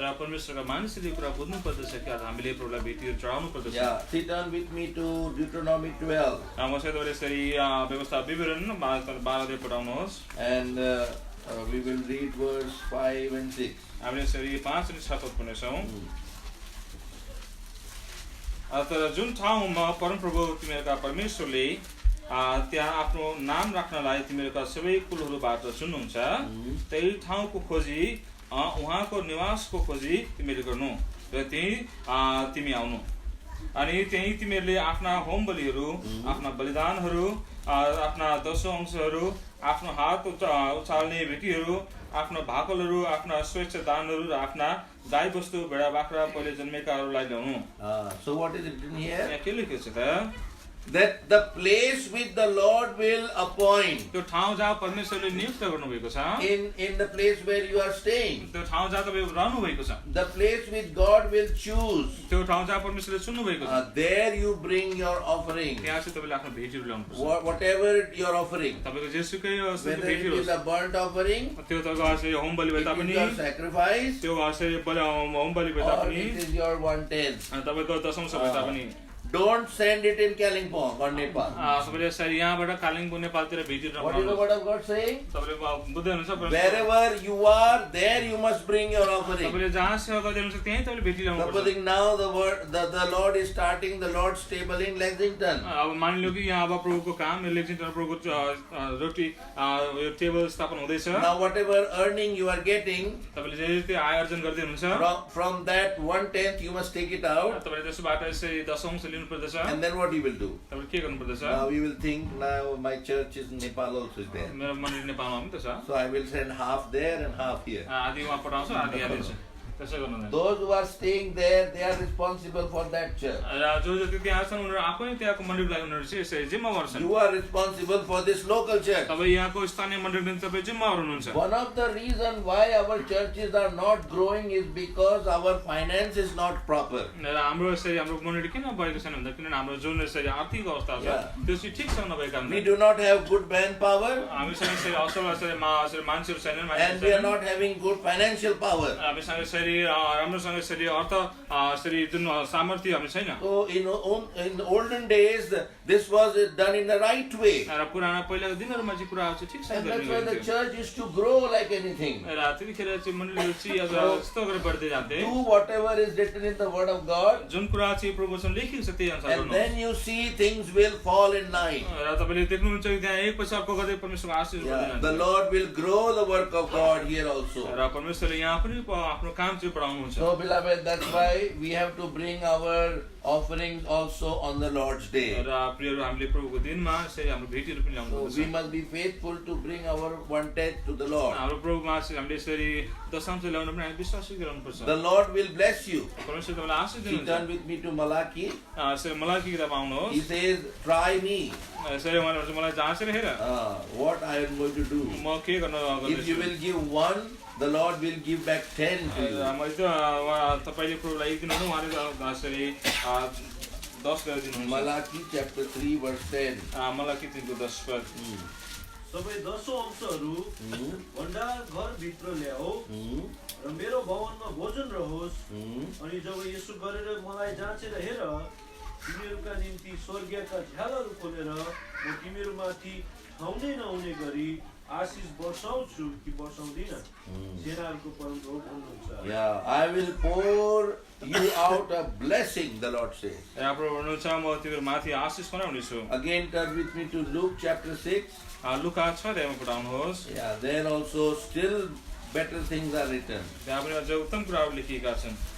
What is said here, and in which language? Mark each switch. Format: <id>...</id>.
<ne>र परमेश्वरका मानिसहरूले कुरा बुझ्नु पर्दछ कि हामीले प्रभुलाई भेटीहरू चढाउनु पर्दछ।</ne> <en>Yeah, sit down with me to Deuteronomy 12</en> <ne>मसँग तपाईँले यसरी व्यवस्था विवरण 12 पढाउनुहोस्।</ne> <en>and we will read verse 5 and 6.</en> <ne>हामीले यसरी 5 अनि 6 पद पढ्नेछौँ। तर जुन ठाउँमा परमप्रभु तिमीहरूका परमेश्वरले त्यहाँ आफ्नो नाम राख्नलाई तिमीहरूका सबै कुलहरूबाट चुन्नुहुन्छ त्यही ठाउँको खोजी उहाँको निवासको खोजी तिमीले गर्नु र त्यही तिमी आउनु अनि त्यही तिमीहरूले आफ्ना होम बलिहरू आफ्ना बलिदानहरू आफ्ना दशौं अंशहरू आफ्नो हात उचाल्ने भेटीहरू आफ्ना भाकलहरू आफ्ना स्वेच्छ दानहरू र आफ्ना गाई बस्तु भेडा बाख्रा पहिले जन्मेकाहरूलाई ल्याउनु।</ne> <en>So what is written here?</en> <ne>यहाँ के लेखेको छ त?</ne> <en>That the place which the Lord will appoint,</en> <ne>त्यो ठाउँ जहाँ परमेश्वरले नियुक्त गर्नुभएको छ,</ne> <en>in the place where you are staying,</en> <ne>त्यो ठाउँ जहाँ तपाईँ रहनु भएको छ,</ne> <en>the place which God will choose,</en> <ne>त्यो ठाउँ जहाँ परमेश्वरले चुन्नु भएको छ,</ne> <en>there you bring your offering.</en> <ne>त्यहाँ चाहिँ तपाईँले आफ्नो भेटीहरू ल्याउनुपर्छ।</ne> <en>Whatever your offering,</en> <ne>तपाईँको जेसुकै</ne> <en>whether it is a burnt offering,</en> <ne>त्यो त gasरी होम बलि भए</ne> <en>it is</en> <ne>तापनि,</ne> <en>your sacrifice,</en> <ne>त्यो gasरी होम बलि भए</ne> <en>or</en> <ne>तापनि,</ne> <en>it is your 1/10.</en> <ne>तपाईँको दशंश भए तापनि,</ne> <en>Don't send it in Kalimpong or Nepal.</en> <ne>तपाईँले यसरी यहाँबाट कालिम्पोङ नेपालतिर भेटीहरू</ne> <en>What is the</en> <ne>नपठाउनुहोस्।</ne> <en>word of God saying?</en> <ne>तपाईँले बुझ्दै हुनुहुन्छ परमेश्वर?</ne> <en>Wherever you are, there you must bring your offering.</en> <ne>तपाईँले जहाँ सेवा गर्दै हुनुहुन्छ त्यहीँ तपाईँले भेटी ल्याउनुपर्छ।</ne> <en>Supposing now the Lord is starting the Lord's table in Lexington.</en> <ne>अब मानिलियो कि यहाँ अब प्रभुको काम लेक्सिङटन प्रभुको रोटी यो टेबल स्थापना हुँदैछ।</ne> <en>Now whatever earning you are getting,</en> <ne>तपाईँले जे त्यो आय अर्जन गर्दै हुनुहुन्छ</ne> <en>from that 1/10 you must take it out.</en> <ne>तपाईँले त्यसबाट यसरी दशंश लिनु पर्दछ।</ne> <en>And then what you will do?</en> <ne>तपाईँले के गर्नु पर्दछ?</ne> <en>Now you will think, now my church is in Nepal also is there.</en> <ne>मेरो मन्दिर नेपालमा पनि त छ।</ne> <en>So I will send half there and half here.</en> <ne>आधी वहाँ पठाउँछु आधी यहाँ दिन्छु। त्यसै गर्नु हुँदैन।</ne> <en>Those who are staying there, they are responsible for that church.</en> <ne>र जो जति त्यहाँ छन् उनीहरू आफै त्यहाँको मन्दिरको लागि उनीहरू चाहिँ यसरी जिम्मेवार छन्।</ne> <en>You are responsible for this local church.</en> <ne>तपाईँ यहाँको स्थानीय मन्दिरको निम्ति तपाईँ जिम्मेवार हुनुहुन्छ।</ne> <en>One of the reasons why our churches are not growing is because our finance is not proper.</en> <ne>र हाम्रो यसरी हाम्रो मन्दिर किन भएको छैन भन्दा किनभने हाम्रो जुन यसरी आर्थिक अवस्था छ त्यो चाहिँ ठिकसँग नभएको</ne> <en>We</en> <ne>कारणले</ne> <en>do not have good manpower</en> <ne>हामीसँग यसरी असल यसरी मान्छेहरू छैनन्,</ne> <en>and we are not having good financial power.</en> <ne>हामीसँग यसरी यसरी राम्रोसँग यसरी अर्थ यसरी जुन सामर्थ्य हामी छैन।</ne> <en>So in the olden days, this was done in the right way.</en> <ne>र पुराना पहिलाको दिनहरुमा चाहिँ कुराहरु चाहिँ ठिक</ne> <en>And</en> <ne>छ</ne> <en>that's why the church used to grow like anything.</en> <ne>र त्यतिखेर चाहिँ मण्डलीहरु चाहिँ अब यस्तो गरेर बढ्दै जान्थे।</ne> <en>Do whatever is written in the word of God.</en> <ne>जुन कुरा चाहिँ प्रभु वचन लेखिएको छ त्यही अनुसार</ne> <en>And</en> <ne>गर्नु।</ne> <en>then you see things will fall in line.</en> <ne>र तपाईले देख्नुहुन्छ कि त्यहाँ एक पछि अर्को गर्दै परमेश्वरको आशीष बढ्दै जान्छ।</ne> <en>The Lord will grow the work of God here also.</en> <ne>र परमेश्वरले यहाँ पनि आफ्नो काम चाहिँ बढाउनुहुन्छ।</ne> <en>So beloved, that's why we have to bring our offerings also on the Lord's day.</en> <ne>र प्रियहरू हामीले प्रभुको दिनमा यसरी हाम्रो भेटीहरु पनि ल्याउनु</ne> <en>So</en> <ne>पर्छ।</ne> <en>we must be faithful to bring our 1/10 to the Lord.</en> <ne>हाम्रो प्रभुमा चाहिँ हामीले यसरी दशमांश ल्याउन पनि हामी विश्वास गर्नु पर्छ।</ne> <en>The Lord will bless you.</en> <ne>परमेश्वर तपाईलाई आशीष</ne> <en>You</en> <ne>दिनुहुन्छ।</ne> <en>turn with me to Malachi.</en> <ne>यसरी मलाकी किताब आउनुहोस्।</ne> <en>He says, "Try me,</en> <ne>यसरी उहाँले भन्छ मलाई जाँचेर हेर</ne> <en>what I am going to do.</en> <ne>म के गर्न</ne> <en>If you will give 1, the Lord will give back 10 to you."</en> <ne>मैले त तपाईले प्रभुलाई एक दिनु उहाँले यसरी 10 गरिदिनुहुन्छ।</ne> <en>Malachi chapter 3 verse 10.</en> <ne>मलाकी 3 को 10 पद। सबै 10 अंशहरू भण्डार घरभित्र ल्याऊ र मेरो भवनमा भोजन रहोस्। अनि जब यसो गरेर मलाई जाँचेर हेर, तिमीहरूका निम्ति स्वर्गका झ्यालहरू खोलेर म तिमीहरूमाथि ठाउँदै नहुने गरी आशिष वर्षाउँछु कि वर्षाउँदिन, सेनाहरूको परमप्रभु भन्नुहुन्छ।</ne> <en>Yeah, I will pour you out a blessing, the Lord says.</en> <ne>यहाँ प्रभु भन्नुहुन्छ म तिम्रो माथि आशीष बनाउने छु।</ne> <en>Again turn with me to Luke chapter 6.</en> <ne>लुका 6 अध्यायमा पढाउनुहोस्।</ne> <en>Yeah, there also still better things are written.</en> <ne>त्यहाँ पनि अझ उत्तम कुराहरू लेखिएका छन्।</ne>